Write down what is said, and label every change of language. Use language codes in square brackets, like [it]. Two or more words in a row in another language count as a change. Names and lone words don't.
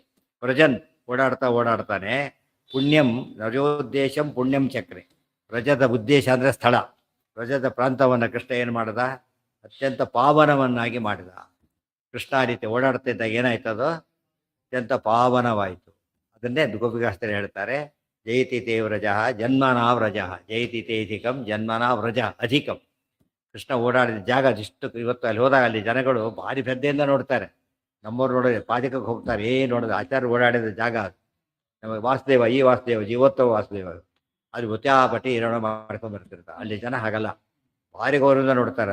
[sa] ವ್ರಜನ್ ಓಡಾಡ್ತಾನೆ, ಪುಣ್ಯಂ ವ್ರಜೋದ್ದೇಶಂ ಪುಣ್ಯಂ ಚಕ್ರೆ. [kn] ವ್ರಜದ ಉದ್ದೇಶ ಅಂದರೆ ಸ್ಥಳ, ವ್ರಜದ ಪ್ರಾಂತವನ್ನು ಕೃಷ್ಣ ಏನು ಮಾಡಿದ? ಅತ್ಯಂತ ಪಾವನವನ್ನಾಗಿ ಮಾಡಿದ. ಕೃಷ್ಣ ಆ ರೀತಿ ಓಡಾಡ್ತಿದ್ದಾಗ ಏನಾಯ್ತದೋ ಅತ್ಯಂತ ಪಾವನವಾಯಿತು. ಅದನ್ನೇ ಗೋಪಿಕಾಸ್ತ್ರೀ ಹೇಳ್ತಾರೆ, [sa] ಜಯತಿ ತೇ ವ್ರಜ ಜನ್ಮನಾ ವ್ರಜ, ಜಯತಿ ತೇಧಿಕಂ ಜನ್ಮನಾ ವ್ರಜ ಅಧಿಕಂ. [kn] ಕೃಷ್ಣ ಓಡಾಡಿದ ಜಾಗ ಅದಿಷ್ಟು. ಇವತ್ತು ಅಲ್ಲಿ ಹೋದಾಗ ಅಲ್ಲಿ ಜನಗಳು ಭಾರಿ ಶ್ರದ್ಧೆಯಿಂದ ನೋಡ್ತಾರೆ. ನಮ್ಮವ್ರು ನೋಡಿದ್ರೆ ಪಾದಕಕ್ಕೆ ಹೋಗ್ತಾರೆ, ನೋಡೋದು ಆಚಾರ್ಯ ಓಡಾಡಿದ ಜಾಗ ಅದು. ನಮಗೆ ವಾಸುದೇವ, ಈ ವಾಸುದೇವ, ಜೀವೋತ್ತಮ ವಾಸುದೇವ, ಅದು ಗೊತ್ತಾಪಟ್ಟಿ ಇರೋಣ ಮಾಡ್ಕೊಂಡು ಬರ್ತಿರ್ತಾರೆ. ಅಲ್ಲಿ ಜನ ಹಾಗಲ್ಲ, ಭಾರಿ ಗೌರವದಿಂದ ನೋಡ್ತಾರೆ.